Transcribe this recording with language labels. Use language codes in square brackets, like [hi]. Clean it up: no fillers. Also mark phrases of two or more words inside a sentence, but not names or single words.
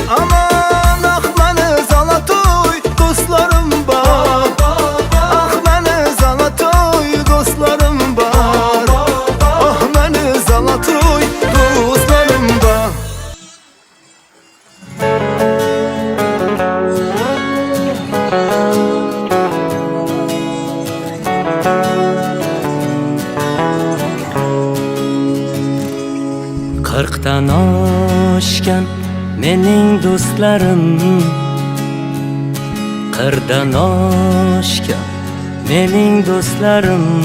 [az] Aman ah məni Zalatoy dostlarım var, ah məni Zalatoy dostlarım var, ah məni Zalatoy dostlarım var. [uz] Qirqdan oshgan mening do'stlarim, qirqdan oshgan mening do'stlarim,